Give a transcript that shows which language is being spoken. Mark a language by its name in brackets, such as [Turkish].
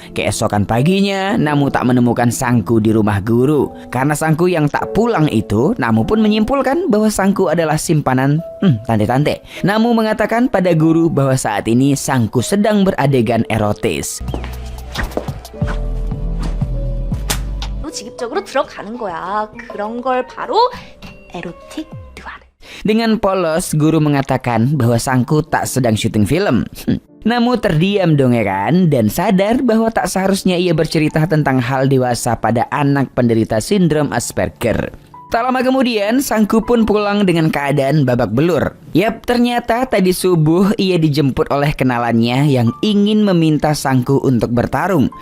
[Indonesian] Keesokan paginya, Namu tak menemukan Sangku di rumah guru. Karena Sangku yang tak pulang itu, Namu pun menyimpulkan bahwa Sangku adalah simpanan tante-tante. Namu mengatakan pada guru bahwa saat ini Sangku sedang beradegan erotis. [Korean] 직접적으로 들어가는 거야. 그런 걸 바로 에로틱 드와르. [Indonesian] Dengan polos, guru mengatakan bahwa Sangku tak sedang syuting film. Namu terdiam dong ya kan, dan sadar bahwa tak seharusnya ia bercerita tentang hal dewasa pada anak penderita sindrom Asperger. Tak lama kemudian, Sangku pun pulang dengan keadaan babak belur. Yap, ternyata tadi subuh ia dijemput oleh kenalannya yang ingin meminta Sangku untuk bertarung.